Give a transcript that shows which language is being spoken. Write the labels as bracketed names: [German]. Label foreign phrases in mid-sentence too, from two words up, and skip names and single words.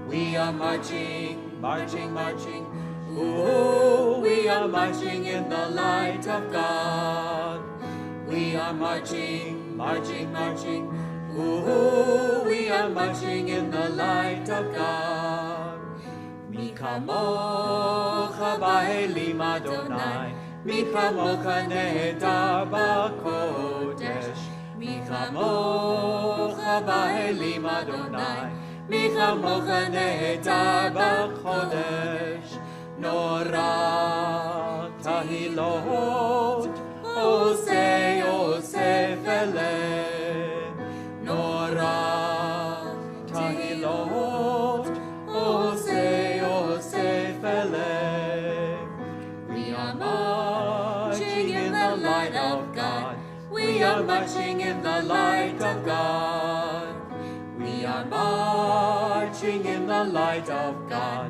[English] We are marching marching, marching. Ooh, we are marching in the light of God. We are marching, marching, marching. Ooh, we are marching in the light of God. [Hebrew] מי כמוכה באלים אדני, מי כמוכה נאדר בקודש. מי כמוכה באלים אדני, מי כמוכה נאדר בקודש. נורא תהלות, עושה עושה פלא. נורא תהלות, עושה עושה פלא. [English] We are marching in the light of God. We are marching in the light of God. We are marching in the light of God.